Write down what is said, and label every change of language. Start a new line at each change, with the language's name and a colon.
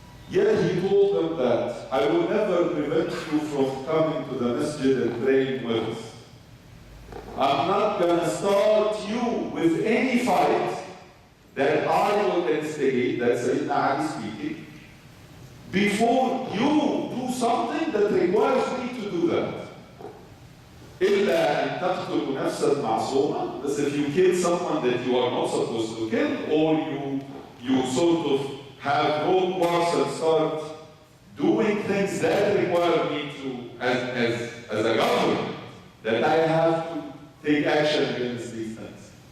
English: Yet he told them that, I will never prevent you from coming to the masjid and praying with us. I'm not going to start you with any fight that I will instigate, that's Sayyidina Ali speaking, before you do something that requires me to to do that.
Arabic: إلا أن تقتلوا نفسا معصومة.
English: But if you kill someone that you are not supposed to kill, or you sort of have road wars and start doing things that require me to, as a government, that I have to take action against these things.